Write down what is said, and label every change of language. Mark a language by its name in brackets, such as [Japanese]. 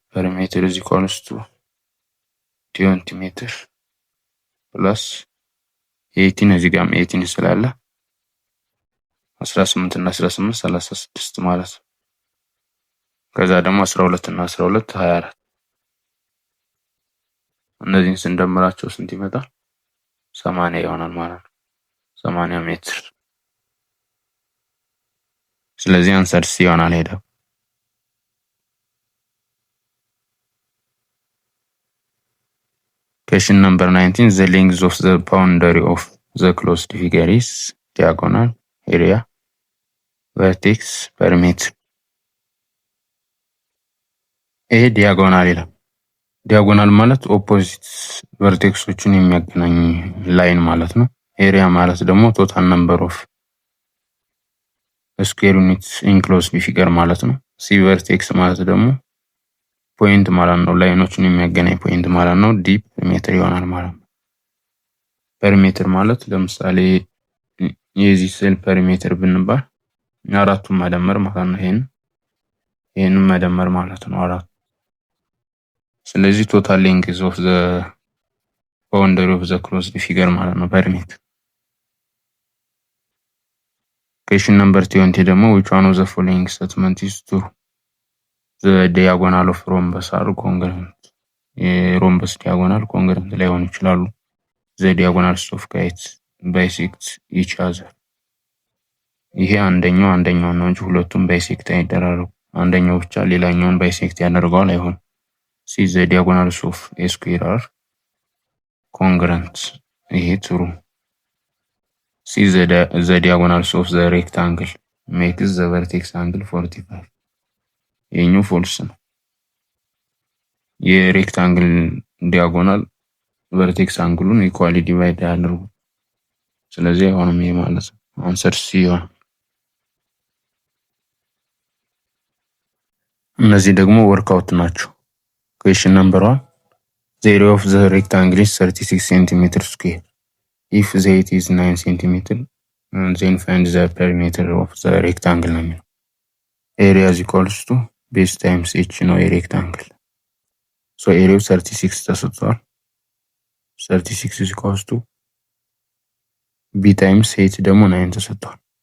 [Amharic] ፐሪሜትር is equals to 20 ሜትር ፕላስ 18 እዚህ ጋርም 18 ስላለ 18 እና 18 36 ማለት ነው። ከዛ ደግሞ 12 እና 12 24 እነዚህን ስንደምራቸው ስንት ይመጣል? 80 ይሆናል ማለት ነው። 80 ሜትር። ስለዚህ አንሰር ሲ ይሆናል ሄደው። [English] Question number 19. The length of the boundary of the closed figure is diagonal, area, vertex, perimeter. [Amharic] ይሄ ዲያጎናል ይላል። ዲያጎናል ማለት ኦፖዚት ቨርቴክሶችን የሚያገናኝ ላይን ማለት ነው። ኤሪያ ማለት ደግሞ [English] ቶታል ነምበር ኦፍ ስኩዌር ዩኒትስ ኢን ክሎዝድ ፊገር [Amharic] ማለት ነው። ሲ ቨርቴክስ ማለት ደግሞ ፖይንት ማለት ነው። ላይኖችን የሚያገናኝ ፖይንት ማለት ነው። ዲ ሜትር ይሆናል ማለት ነው። ፐሪሜትር ማለት ለምሳሌ የዚህ ሴል ፐሪሜትር ብንባል አራቱን መደመር ማለት ነው። ይሄንን መደመር ማለት ነው አራቱ። ስለዚህ [English] ቶታል ሌንግዝ ኦፍ ዘ ባውንደሪ ኦፍ ዘ ክሎዝድ ፊገር [Amharic] ማለት ነው ፐሪሜትር። [English] Question number 20 [Amharic] ደግሞ [English] which one of the following statement is true? The diagonal of rhombus are congruent. [Amharic] የሮምበስ ዲያጎናል ኮንግረንት ላይሆኑ ይችላሉ። [English] The diagonals of kites bisect each other. [Amharic] ይሄ አንደኛው ነው እንጂ ሁለቱም ባይሴክት አይደራረጉ። አንደኛው ብቻ ሌላኛውን ባይሴክት ያደርገዋል አይሆን። [English] See the diagonals of a square are congruent. [Amharic] ይሄ true. [English] See the diagonals of the rectangle makes the vertex angle 45. [Amharic] ይሄኛው ፎልስ ነው። የሬክታንግል ዲያጎናል ቨርቴክስ አንግሉን ኢኳሊ ዲቫይድ ያደርጉ። ስለዚህ አሁንም ይሄ ማለት ነው አንሰር ሲ ይሆናል። እነዚህ ደግሞ ወርክአውት ናቸው። [English] Question number 1. The area of the rectangle is 36 cm square. If the height is 9 cm, then find the perimeter of the rectangle [Amharic] ነው የሚለው። [English] Area is equals to base times h [Amharic] ነው የሬክታንግል። [English] So area 36 [Amharic] ተሰጥቷል። [English] 36 is equals to b times height ደግሞ 9 ተሰጥቷል።